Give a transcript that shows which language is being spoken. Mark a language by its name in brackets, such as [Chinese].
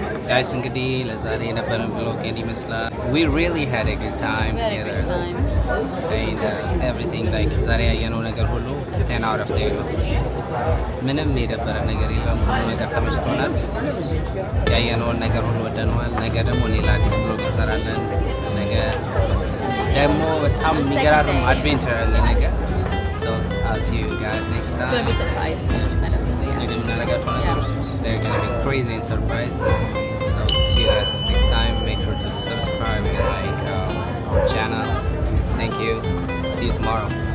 [English] guys [Amharic] እንግዲህ ለዛሬ የነበረን vlog ይመስላል። [English] We really had a good time together. And everything like [Amharic] ዛሬ ያየነው ነገር ሁሉ 10 out of 10 ነው። ምንም የደበረ ነገር የለም። ሁሉ ነገር ተመችቶናል። ያየነውን ነገር ሁሉ ወደነዋል። ነገ ደግሞ ሌላ አዲስ vlog እንሰራለን። ነገ ደግሞ በጣም የሚገራርም አድቬንቸር አለ ነገር [English] so I'll see you guys next It's time gonna be a surprise. [Amharic] ነገ የምናደርጋቸው ነገሮች [English] they're gonna be crazy and surprise so see you guys next time make sure to subscribe and like our channel thank you see you tomorrow